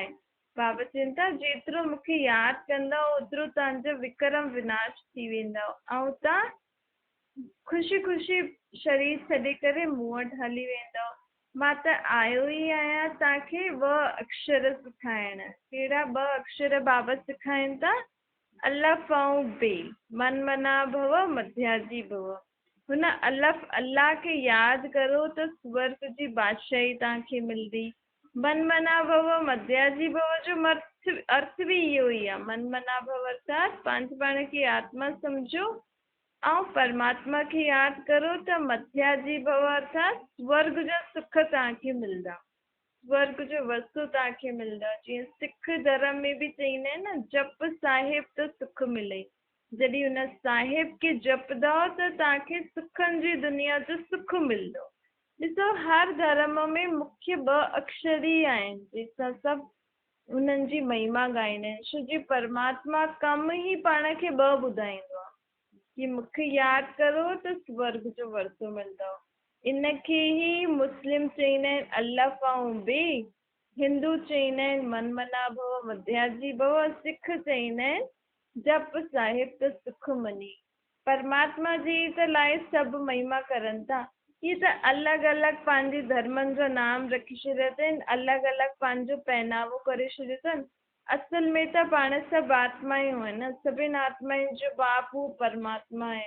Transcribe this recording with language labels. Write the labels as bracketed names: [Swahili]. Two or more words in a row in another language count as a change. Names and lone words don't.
[Sindhi] बाबा चवनि था जेतिरो मूंखे यादि कंदव ओतिरो तव्हांजो विक्रम विनाश थी वेंदव ऐं तव्हां ख़ुशी ख़ुशी शरीर छॾे करे मूं वटि हली वेंदव। मां त आयो ई आहियां तव्हांखे 2 अक्षर सिखाइण। कहिड़ा 2 अक्षर बाबा सिखाइनि था? अलफ ऐं बे, [Sanskrit] मन मना भव मध्याजी भव। [Sindhi] हुन अलफ अल्लाह खे यादि करो त स्वर्ग जी बादशाही तव्हांखे मिलंदी। [Sanskrit] मन मना भव मध्याजी भव [Sindhi] जो अर्थ बि इहो ई आहे। [Sanskrit] मन मना भव [Sindhi] अर्थात पंहिंजे पाण खे आत्मा सम्झो ऐं परमात्मा खे यादि करो त [Sanskrit] मध्याजी भव [Sindhi] अर्थात स्वर्ग जा सुख तव्हांखे मिलंदा, स्वर्ग जो वरसो तव्हांखे मिलंदा। जीअं सिख धर्म में बि चईंदा आहिनि न, जप साहिब त सुख मिले। जॾहिं हुन साहिब खे जपंदव त तव्हांखे सुखनि जी दुनिया जो सुख मिलंदो। ॾिसो हर धर्म में मुख्य 2 अक्षर ई आहिनि जंहिंसां सभु उन्हनि जी महिमा ॻाईंदा आहिनि। छो जी परमात्मा कम ई पाण खे 2 ॿुधाईंदो आहे कि मूंखे यादि करो त स्वर्ग जो वरितो मिलंदव। इनखे ई मुस्लिम चईंदा आहिनि अल्लाह ऐं बे, हिंदू चईंदा आहिनि [Sanskrit] मन मना भव मध्याजी भव, [Sindhi] सिख चईंदा आहिनि जप साहिब त सुख मनी। परमात्मा जी त लाइ सभु महिमा करनि था। इहे त अलॻि अलॻि पंहिंजे धर्मनि जो नाम रखी छॾिया अथनि, अलॻि अलॻि पंहिंजो पहनावो करे छॾियो अथनि। असल में त पाण सभु आत्मायूं आहिनि न, सभिनि आत्माउनि जो बाप हू परमात्मा आहे।